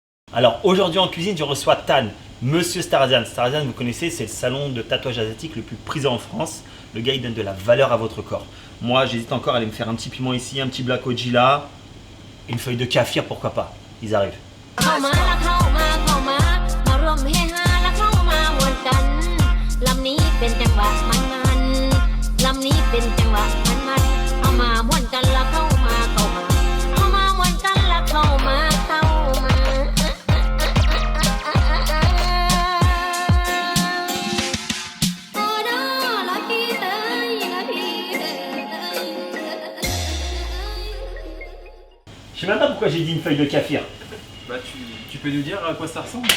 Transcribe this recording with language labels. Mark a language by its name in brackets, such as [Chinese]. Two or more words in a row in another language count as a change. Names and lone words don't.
[French] Alors aujourd'hui en cuisine, je reçois Tan, Monsieur Starzian. Starzian, vous connaissez, c'est le salon de tatouage asiatique le plus prisé en France. Le gars, il donne de la valeur à votre corps. Moi, j'hésite encore à aller me faire un petit piment ici, un petit black oji là, une feuille de kaffir, pourquoi pas. Ils arrivent. [Northeastern Thai] เข้ามาละเข้ามาเข้ามามาร่วมเฮฮาละเข้ามามวนกันลำนี้เป็นจังหวะมันลำนี้เป็นจังหวะมันเอามาม่วนกันละเข้ามาเข้ามาเอามาม่วนกันละเข้ามาเข้ามา [French] Je sais même pas pourquoi j'ai dit une feuille de kaffir. Bah tu peux nous dire à quoi ça ressemble?